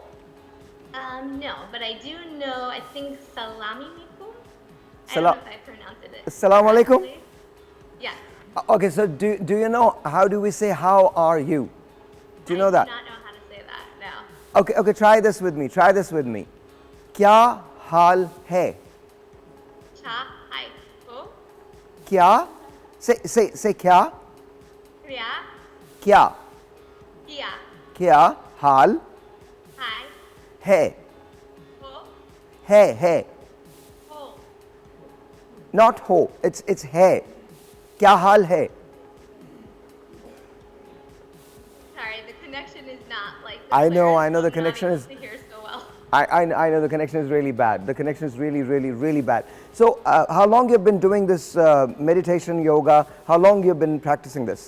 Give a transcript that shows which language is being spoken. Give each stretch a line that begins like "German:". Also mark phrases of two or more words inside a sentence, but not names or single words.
English: No, but I do know, I think
Arabic: Salami Alaikum.
English: I Sala- don't know if I pronounced it.
Arabic: Assalamu alaikum?
English: correctly. Yes. Okay, so do you know how do we say how are you? Do you know that? I do not know how to say that, no. Okay, try this with me. Try this with me.
Hindi: Kya hal hai? Cha, hai, ho,
English: Kya? Say kya? kriya,
Hindi: Kya? kiya, Kya hal hai, hai? ho, Hai. ho.
English: Not ho. It's hai.
Hindi: Kya hal hai?
English: Sorry, the connection is not like the I know, clearest, I know, the so I'm not connection able is- to hear so well. I know the connection is really bad. The connection is really bad. So, how long you've been doing this meditation yoga? How long you've been practicing this?